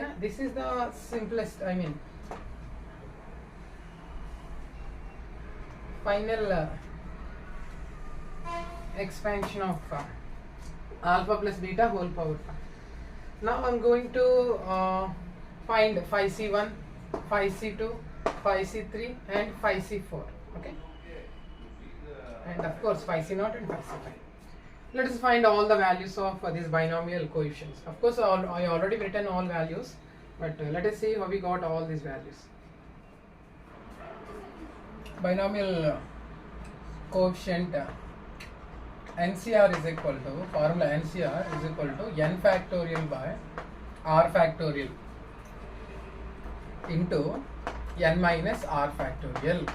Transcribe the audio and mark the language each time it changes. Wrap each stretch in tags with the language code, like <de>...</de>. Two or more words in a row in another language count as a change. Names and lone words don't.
<en>This is the simplest, final expansion of alpha plus beta whole power 5. Now I am going to find phi c1, phi c2, phi c3 and phi c4. Okay, and of course phi c0 and phi c5. Let us find all the values of these binomial coefficients. Of course, I already written all values, but let us see how we got all these values. Binomial coefficient NCR is equal to, formula NCR is equal to n factorial by r factorial into n minus r factorial.</en>